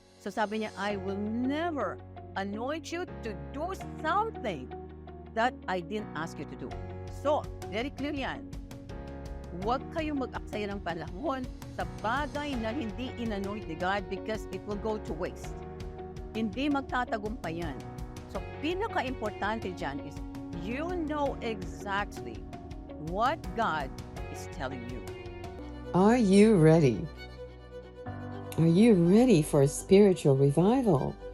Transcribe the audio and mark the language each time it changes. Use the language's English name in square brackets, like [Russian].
[English] So [Filipino] sabi niya, [English] I will never anoint you to do something that I didn't ask you to do. [Filipino] So, [English] very clear [Filipino] yan. Huwag kayong mag-aksaya ng panahon sa bagay na hindi in-anoint ni God [English] because it will go to waste. [Filipino] Hindi magtatagumpay yan. [English] So, [Filipino] pinaka-importante dyan [English] is you know exactly what God is telling you. Are you ready? Are you ready for a spiritual revival?